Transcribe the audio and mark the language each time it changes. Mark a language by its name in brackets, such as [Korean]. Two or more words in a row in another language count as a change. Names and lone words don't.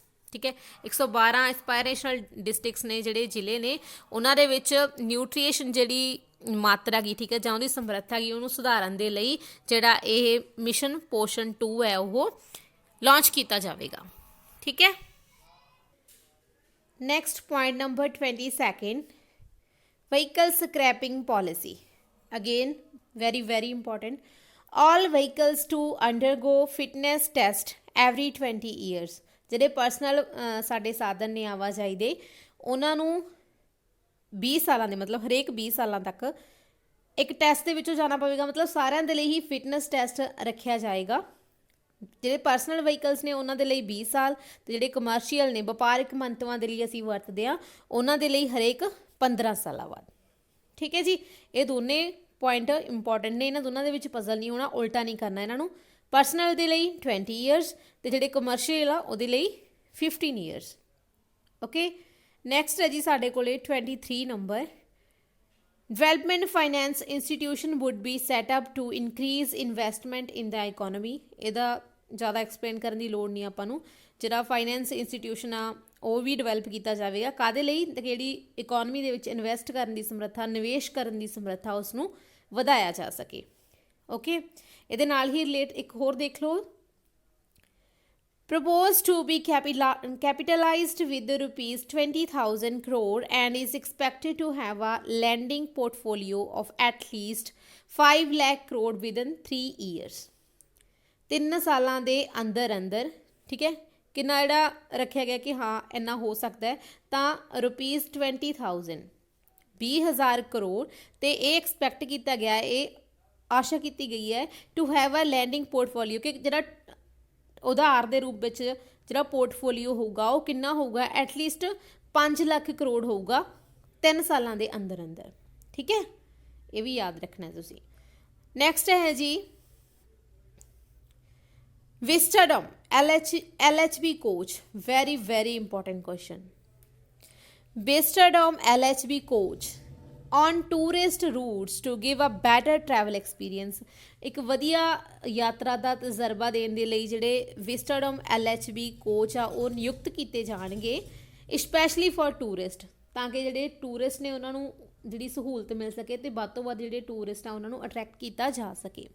[Punjabi] ਠੀਕ ਹੈ, 112 [English] aspirational districts [Punjabi] ਨੇ, ਜਿਹੜੇ ਜ਼ਿਲ੍ਹੇ ਨੇ, ਉਹਨਾਂ ਦੇ ਵਿੱਚ ਨਿਊਟ੍ਰੀਸ਼ਨ ਜਿਹੜੀ ਮਾਤਰਾ ਗੀ, ਠੀਕ ਹੈ, ਜਾਂ ਉਹਦੀ ਸਮਰੱਥਾ ਗੀ, ਉਹਨੂੰ ਸੁਧਾਰਨ ਦੇ ਲਈ ਜਿਹੜਾ ਇਹ ਮਿਸ਼ਨ ਪੋਸ਼ਣ 2 ਹੈ ਉਹ ਲਾਂਚ ਕੀਤਾ ਜਾਵੇਗਾ। ਠੀਕ ਹੈ। [English] Next point number 22, vehicle scrapping policy. ਅਗੇਨ very important, all vehicles to undergo fitness test every 20 years। [Punjabi] ਜਿਹੜੇ ਪਰਸਨਲ ਸਾਡੇ ਸਾਧਨ ਨੇ ਆਵਾਜਾਈ ਦੇ, ਉਹਨਾਂ ਨੂੰ 20 ਸਾਲਾਂ ਦੇ, ਮਤਲਬ ਹਰੇਕ 20 ਸਾਲਾਂ ਤੱਕ ਇੱਕ ਟੈਸਟ ਦੇ ਵਿੱਚੋਂ ਜਾਣਾ ਪਵੇਗਾ। ਮਤਲਬ ਸਾਰਿਆਂ ਦੇ ਲਈ ਹੀ [English] fitness test [Punjabi] ਰੱਖਿਆ ਜਾਏਗਾ। ਜਿਹੜੇ [English] personal vehicles [Punjabi] ਨੇ ਉਹਨਾਂ ਦੇ ਲਈ 20 ਸਾਲ ਤੇ ਜਿਹੜੇ ਕਮਰਸ਼ੀਅਲ ਨੇ ਵਪਾਰਕ ਮੰਤਵਾਂ ਦੇ ਲਈ ਅਸੀਂ ਵਰਤਦੇ ਹਾਂ ਉਹਨਾਂ ਦੇ ਲਈ ਹਰੇਕ 15 ਸਾਲਾਂ ਬਾਅਦ। ਠੀਕ ਹੈ ਜੀ, ਇਹ ਦੋਨੇ [English] point important [Punjabi] ਨੇ, ਇਹਨਾਂ ਦੋਨਾਂ ਦੇ ਵਿੱਚ ਪਜ਼ਲ ਨਹੀਂ ਹੋਣਾ, ਉਲਟਾ ਨਹੀਂ ਕਰਨਾ ਇਹਨਾਂ ਨੂੰ। ਪਰਸਨਲ ਦੇ ਲਈ 20 ਈਅਰਸ ਤੇ ਜਿਹੜੇ ਕਮਰਸ਼ੀਅਲ ਆ ਉਹਦੇ ਲਈ 15 ਈਅਰਸ। [English] okay, next [Punjabi] ਹੈ ਜੀ ਸਾਡੇ ਕੋਲੇ 23 ਨੰਬਰ। [English] Development finance institution would be set up to increase investment in the economy। [Punjabi] ਇਹਦਾ ਜ਼ਿਆਦਾ ਐਕਸਪਲੇਨ ਕਰਨ ਦੀ ਲੋੜ ਨਹੀਂ ਆਪਾਂ ਨੂੰ। ਜਿਹੜਾ [English] finance institution [Punjabi] ਆ ਉਹ ਵੀ ਡਿਵੈਲਪ ਕੀਤਾ ਜਾਵੇਗਾ ਕਾਹਦੇ ਲਈ, ਜਿਹੜੀ ਇਕੋਨਮੀ ਦੇ ਵਿੱਚ ਇਨਵੈਸਟ ਕਰਨ ਦੀ ਸਮਰੱਥਾ, ਨਿਵੇਸ਼ ਕਰਨ ਦੀ ਸਮਰੱਥਾ ਉਸ ਨੂੰ ਵਧਾਇਆ ਜਾ ਸਕੇ। ਓਕੇ, ਇਹਦੇ ਨਾਲ ਹੀ ਰਿਲੇਟ ਇੱਕ ਹੋਰ ਦੇਖ ਲਓ। [English] Proposed to be capitalized with rupees 20,000 crore and is expected to have a lending portfolio of at least 5 lakh crore within 3 years। [Punjabi] 3 ਸਾਲਾਂ ਦੇ ਅੰਦਰ ਅੰਦਰ, ਠੀਕ ਹੈ, ਕਿੰਨਾ ਜਿਹੜਾ ਰੱਖਿਆ ਗਿਆ ਕਿ ਹਾਂ ਇੰਨਾ ਹੋ ਸਕਦਾ ਹੈ, ਤਾਂ ਰੁਪੀਜ਼ 20,000 20,000 ਕਰੋੜ ਤੇ ਇਹ ਐਕਸਪੈਕਟ ਕੀਤਾ ਗਿਆ, ਇਹ ਆਸ਼ਾ ਕੀਤੀ ਗਈ ਹੈ [English] to have a lending portfolio, [Punjabi] ਕਿ ਜਿਹੜਾ ਉਧਾਰ ਦੇ ਰੂਪ ਵਿੱਚ ਜਿਹੜਾ ਪੋਰਟਫੋਲੀਓ ਹੋਊਗਾ ਉਹ ਕਿੰਨਾ ਹੋਊਗਾ, ਐਟਲੀਸਟ 5 ਲੱਖ ਕਰੋੜ ਹੋਊਗਾ 3 ਸਾਲਾਂ ਦੇ ਅੰਦਰ ਅੰਦਰ। ਠੀਕ ਹੈ, ਇਹ ਵੀ ਯਾਦ ਰੱਖਣਾ ਤੁਸੀਂ। ਨੈਕਸਟ ਹੈ ਜੀ ਵਿਸਟਾਡੋਮ LHB ਕੋਚ, [English] very very important question. ਵਿਸਟਾਡੋਮ LHB ਕੋਚ on tourist routes to give a better travel experience। [Punjabi] ਇੱਕ ਵਧੀਆ ਯਾਤਰਾ ਦਾ ਤਜਰਬਾ ਦੇਣ ਦੇ ਲਈ ਜਿਹੜੇ ਵਿਸਟਾਡੋਮ LHB ਕੋਚ ਆ ਉਹ ਨਿਯੁਕਤ ਕੀਤੇ ਜਾਣਗੇ [English] specially for tourist, [Punjabi] ਤਾਂ ਕਿ ਜਿਹੜੇ ਟੂਰਿਸਟ ਨੇ ਉਹਨਾਂ ਨੂੰ ਜਿਹੜੀ ਸਹੂਲਤ ਮਿਲ ਸਕੇ ਤੇ ਵੱਧ ਤੋਂ ਵੱਧ ਜਿਹੜੇ ਟੂਰਿਸਟ ਆ ਉਹਨਾਂ ਨੂੰ ਅਟਰੈਕਟ ਕੀਤਾ ਜਾ ਸਕੇ।